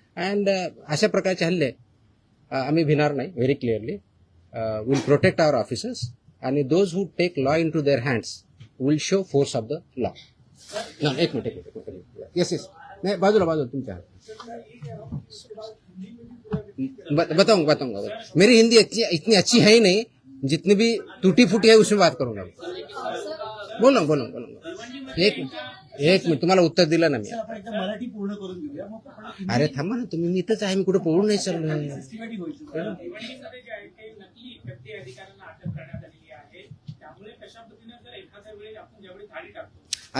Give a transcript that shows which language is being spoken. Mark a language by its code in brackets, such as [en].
[mr] And अशा प्रकारचे हल्ले आम्ही भिणार नाही. [en] Very clearly will protect our officers आणि those who take law into their hands will show force of the law. [mr] एक मिनिट. येस नाही बाजूला तुमच्या [hi] बताऊंगा. मेरी हिंदी इतनी अच्छी है ही नहीं. जितनी भी टूटी फूटी है उसमें बात करूंगा. बोलूंगा. [mr] एक मिनिट तुम्हाला उत्तर दिलं ना मी. आपण एकदा मराठी पूर्ण करून घेऊया मग आपण अरे थांबा ना तुम्ही. मी इथंच आहे. मी कुठे पळून नाही चाललोय. सिस्टमॅटिक होईल. भिवंडीमध्ये जे आहे ते नकली व्यक्ती अधिकाऱ्यांना अटक करण्यात आलेली आहे. त्यामुळे कशा पद्धतीने जर एखाद्या वेळेस आपण ज्यावेळी थाळी टाकतो